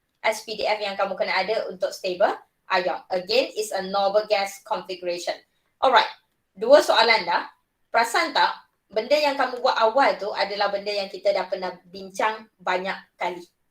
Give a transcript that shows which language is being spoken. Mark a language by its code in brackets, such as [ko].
[ms] Spdf yang kamu kena ada untuk stable ion. [en] Again, is a noble gas configuration. [ms] Alright, dua soalan dah. Perasan tak, benda yang kamu buat awal tu adalah benda yang kita dah pernah bincang banyak kali.